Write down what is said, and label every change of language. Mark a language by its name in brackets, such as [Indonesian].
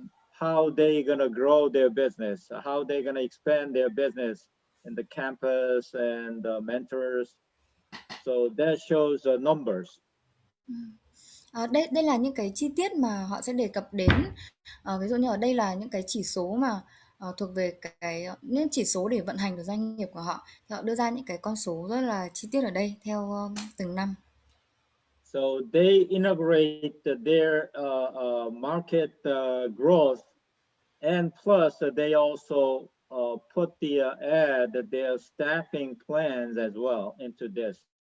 [English] How they gonna grow their business? How they gonna expand their business in the campus and mentors? So that shows numbers. [Vietnamese] Đây là những cái chi tiết mà họ sẽ đề cập đến. Ví dụ như ở đây là những cái chỉ số mà thuộc về những chỉ số để vận hành của doanh nghiệp của họ. Thì họ đưa ra những cái con số rất là chi tiết ở đây theo từng năm. [English] So they integrate their market growth, and plus they also put add their staffing plans as well into this.